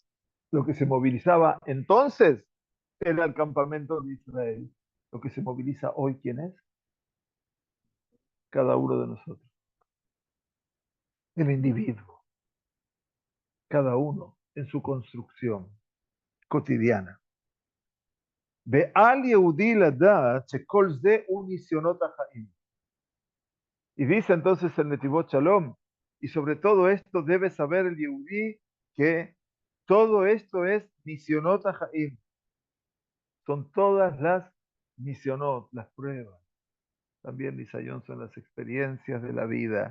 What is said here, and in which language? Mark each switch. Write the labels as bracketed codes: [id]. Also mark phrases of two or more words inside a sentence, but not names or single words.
[es] Lo que se movilizaba entonces era el campamento de Israel. Lo que se moviliza hoy, ¿quién es? Cada uno de nosotros. El individuo, cada uno en su construcción cotidiana. [he] ועל יהודי לדעת שכל זה ונסיונות החיים. [es] Y dice entonces el Netivot Shalom, y sobre todo esto debe saber el Yehudí que todo esto es [he] נסיונות החיים, [es] son todas las misionot, las pruebas. También Nisayón son las experiencias de la vida.